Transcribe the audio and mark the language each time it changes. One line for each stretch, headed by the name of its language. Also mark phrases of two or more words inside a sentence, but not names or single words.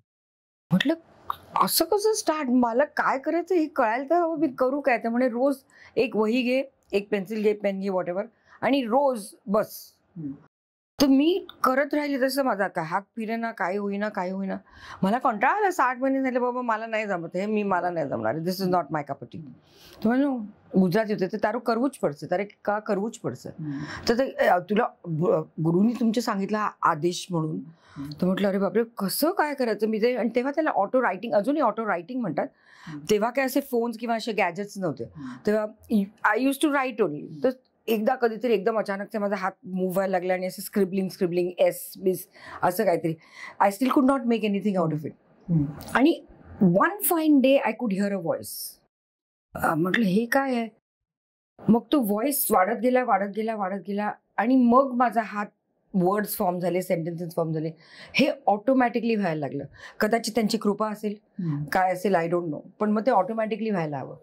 Marathi: म्हटलं असं कसं स्टार्ट, मला काय करायचं हे कळायला तर हवं, मी करू काय. तर म्हणे रोज एक वही घे, एक पेन्सिल घे, पेन घे,
English: what ever,
Marathi: आणि रोज बस. तर मी करत राहिले तसं. माझा काय हात फिरेना, काय होईना. मला कंटाळा आला. 60 महिने झाले बाबा, मला नाही जमत हे, मला नाही जमणार,
English: This is not my cup of tea.
Marathi: तर म्हणून ગુજરાતી होते तर
Gujarati: તારું કરવું જ પડશે, તારે का કરવું જ પડશે.
Marathi: तर तुला गुरुनी तुमचे सांगितलं हा आदेश म्हणून. तर म्हटलं अरे बापरे कसं काय करायचं मी ते. आणि तेव्हा त्याला
English: auto writing,
Marathi: अजूनही
English: auto writing
Marathi: म्हणतात. तेव्हा काय असे फोन्स किंवा असे गॅजेट्स नव्हते. तेव्हा
English: I used to write only.
Marathi: तर एकदा कधीतरी एकदम अचानक माझा हात मूव्ह व्हायला लागला आणि असं स्क्रिबलिंग एस बिस असं काहीतरी.
English: I still could not make anything out of it. आणि one fine day I could hear a voice.
Marathi: म्हटलं हे काय आहे. मग तो व्हॉइस वाढत गेला आणि मग माझा हात
English: words form
Marathi: झाले,
English: sentences form
Marathi: झाले. हे ऑटोमॅटिकली व्हायला लागलं. कदाचित त्यांची कृपा असेल, काय असेल
English: I don't know,
Marathi: पण मग ते ऑटोमॅटिकली व्हायला हवं.